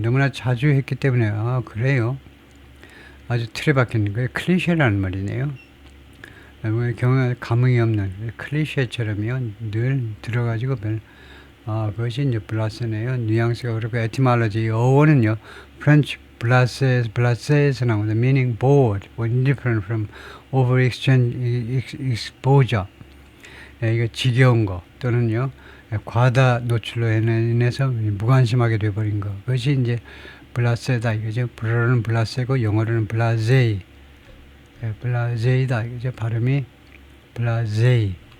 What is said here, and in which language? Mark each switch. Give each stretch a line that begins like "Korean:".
Korean: 너무나 자주 했기 때문에 그래요. 아주 틀에 박힌 거예요. 클리셰라는 말이네요. 감흥이 없는 클리셰처럼요. 늘 들어가지고 그것이 이제 블라세네요. 뉘앙스가 그렇고 에티몰로지 어원은요. French 블라세에서 나옵니다.
English: Meaning bored or indifferent from over exposure.
Korean: 이거 지겨운 거 또는요. 과다 노출로 인해서 무관심하게 돼버린 거. 그것이 이제 블라세다 이거죠. 불어로는 블라세고 영어로는 블라제이. 블라제이다 이거죠. 발음이 블라제이.